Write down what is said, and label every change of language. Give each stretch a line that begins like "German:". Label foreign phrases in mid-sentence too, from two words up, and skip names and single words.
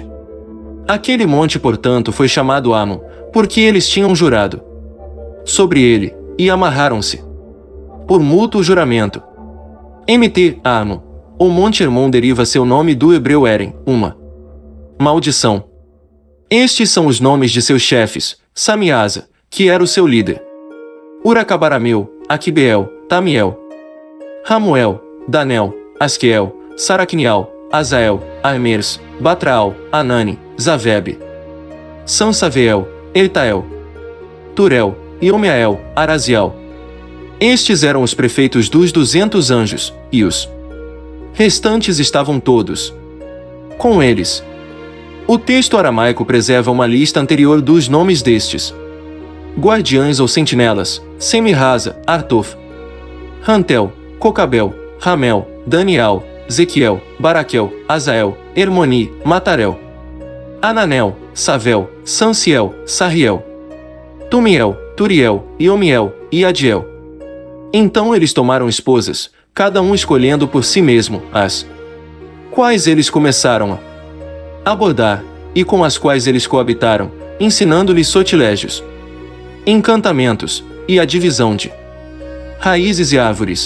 Portuguese: Aquele monte, portanto, foi chamado Armon, porque eles tinham jurado sobre ele, e amarraram-se por mútuo juramento. Mt. Armon, ou Monte Hermon, deriva seu nome do hebreu Eren, uma maldição. Estes são os nomes de seus chefes: Samiasa, que era o seu líder, Uracabarameu, Aquibeel, Tamiel, Ramuel, Danel, Asquel, Saracnial, Azael, Armers, Batraal, Anani, Zaveb, Sansaveel, Eitael, Turel, Iomeael, Arazial. Estes eram os prefeitos dos 200 anjos, e os restantes estavam todos com eles. O texto aramaico preserva uma lista anterior dos nomes destes guardiães ou sentinelas: Semirraza, Artof, Rantel, Cocabel, Ramel, Daniel, Zequiel, Baraquel, Azael, Hermoni, Matarel, Ananel, Savel, Sanciel, Sarriel, Tumiel, Turiel, Iomiel e Adiel. Então eles tomaram esposas, cada um escolhendo por si mesmo as quais eles começaram a abordar, e com as quais eles coabitaram, ensinando-lhes sortilégios, encantamentos, e a divisão de raízes e árvores.